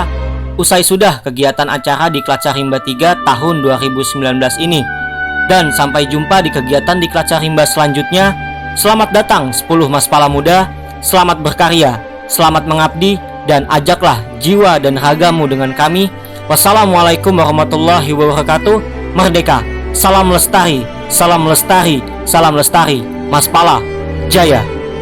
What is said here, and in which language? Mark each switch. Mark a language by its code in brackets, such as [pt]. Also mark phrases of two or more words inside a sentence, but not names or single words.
[id] Usai sudah kegiatan acara di Klatsar Rimba 3 tahun 2019 ini. Dan sampai jumpa di kegiatan di Klatsar Rimba selanjutnya. Selamat datang 10 Maspala muda, selamat berkarya, selamat mengabdi, dan ajaklah jiwa dan ragamu dengan kami. [ar] والسلام عليكم ورحمة الله وبركاته. [id] Merdeka, salam lestari, salam lestari, salam lestari. Maspala Jaya.